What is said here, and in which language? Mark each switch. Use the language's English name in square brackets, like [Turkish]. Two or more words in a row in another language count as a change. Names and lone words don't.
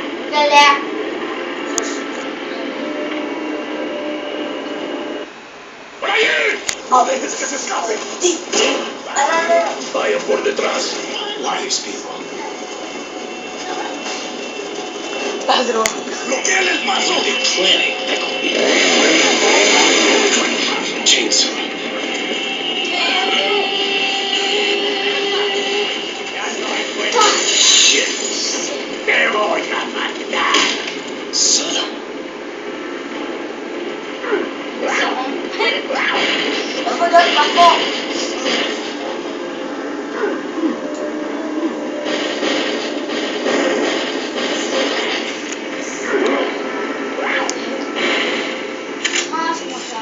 [Spanish] Bella. A veces que se escape. Vayan por detrás. [English] Wise people. [Spanish] Pedro. ¡Bloqueen el paso! Chainsaw. Shit. Te voy a matar. Solo. Vamos al bajo. [Arabic] ما في مكان.